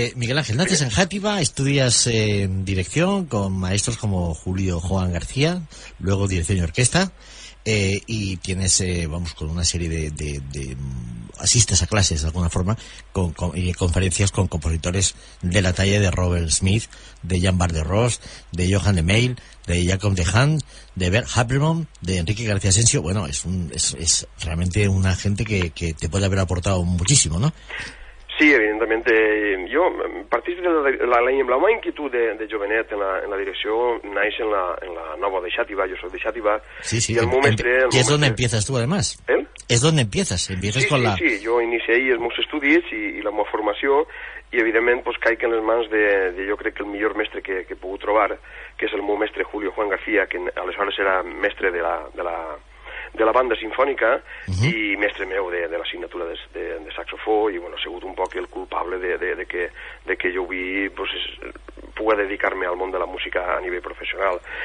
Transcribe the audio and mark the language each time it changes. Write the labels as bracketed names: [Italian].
[Spanish] Miguel Ángel, naces en Játiva, estudias dirección con maestros como Julio Joan García, luego dirección y orquesta, y tienes, con una serie de asistes a clases de alguna forma y conferencias con compositores de la talla de Robert Smith, de Jan Barder-Ross, de Johann de Meil, de Jacob de Haan, de Bert Habermann, de Enrique García Asensio. Bueno, es realmente una gente que te puede haber aportado muchísimo, ¿no? [Catalan] Sí, evidentment. Jo, partís de la meva inquietud de jovenet en la direcció naix en la nova de Xàtiva, jo soc de Xàtiva, sí, y el meu mestre... [Spanish] Y es donde empiezas tú, además. ¿Eh? Es donde empiezas con la... [Catalan] Sí, jo [Spanish] inicié ahí [Catalan] els meus estudis i la meva formació, i evidentment pues, caic en les mans de jo crec que el millor mestre que he pogut trobar, que és el meu mestre Julio Juan García, que aleshores era mestre de la banda sinfònica i mestre meu de l'assignatura de saxofó, i bueno, ha sigut un poc el culpable de que jo vull pues, pugui dedicar-me al món de la música a nivell professional.